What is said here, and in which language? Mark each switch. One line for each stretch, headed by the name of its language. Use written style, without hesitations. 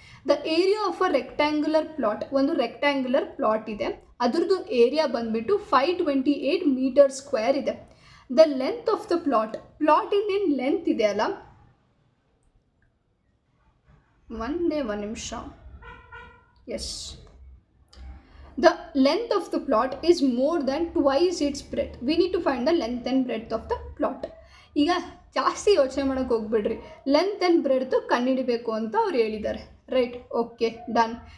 English: the area of a rectangular plot,
Kannada: ಒಂದು rectangular plot ಇದೆ, ಅದ್ರದ್ದು ಏರಿಯಾ ಬಂದುಬಿಟ್ಟು 528 m² ಇದೆ.
English: the length of
Kannada: the ಪ್ಲಾಟಿಂದೇನು length ಇದೆ ಅಲ್ಲ, ಒಂದು ನಿಮಿಷ, S.
English: The length of the plot is more than twice its breadth. We need to find the length and breadth of the plot.
Kannada: ಈಗ ಜಾಸ್ತಿ ಯೋಚನೆ ಮಾಡೋಕ್ಕೆ ಹೋಗ್ಬಿಡ್ರಿ, ಲೆಂತ್ ಆ್ಯಂಡ್ ಬ್ರೆಡ್ತು ಕಂಡುಹಿಡಿಬೇಕು ಅಂತ ಅವ್ರು ಹೇಳಿದ್ದಾರೆ, ರೈಟ್. Okay, done.